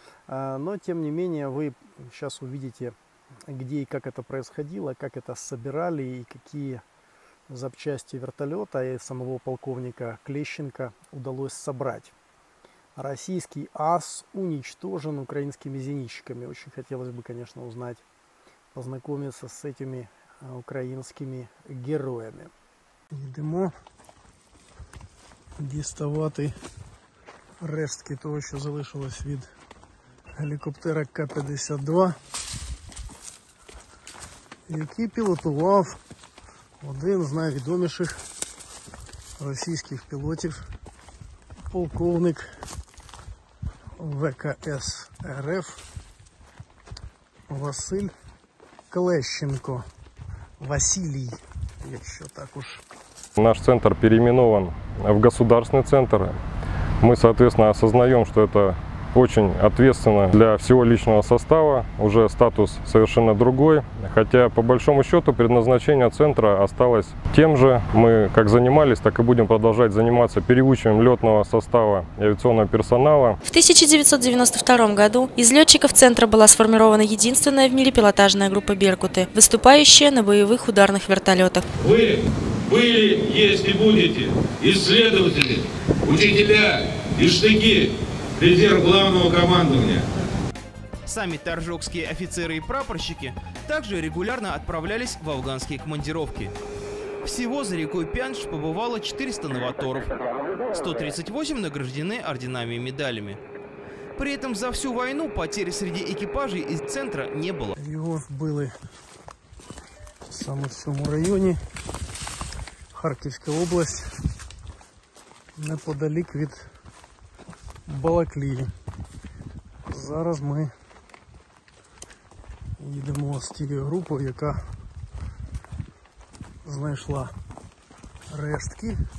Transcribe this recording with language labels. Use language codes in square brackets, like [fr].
[ru] Но, тем не менее, вы сейчас увидите, где и как это происходило, как это собирали и какие запчасти вертолета и самого полковника Клещенко удалось собрать. Российский ас уничтожен украинскими зенитчиками. Очень хотелось бы, конечно, узнать, познакомиться с этими украинскими героями. [uk] Йдемо діставати рештки того, що залишилось від гелікоптера К-52, який пілотував один з найвідоміших російських пілотів, полковник ВКС РФ Василь Клещенко. Василий, якщо так уж. [ru] Наш центр переименован в государственный центр. Мы, соответственно, осознаем, что это очень ответственно для всего личного состава. Уже статус совершенно другой. Хотя, по большому счету, предназначение центра осталось тем же. Мы как занимались, так и будем продолжать заниматься переучиванием летного состава и авиационного персонала. В 1992 году из летчиков центра была сформирована единственная в мире пилотажная группа «Беркуты», выступающая на боевых ударных вертолетах. Вы были, есть и будете исследователи, учителя и штыки, резерв главного командования. Сами торжокские офицеры и прапорщики также регулярно отправлялись в афганские командировки. Всего за рекой Пянш побывало 400 новаторов, 138 награждены орденами и медалями. При этом за всю войну потерь среди экипажей из центра не было. [uk] Его были саме в цьому районі, Харківська область, неподалік від Балаклії. Зараз ми їдемо з тією групою, яка знайшла рештки.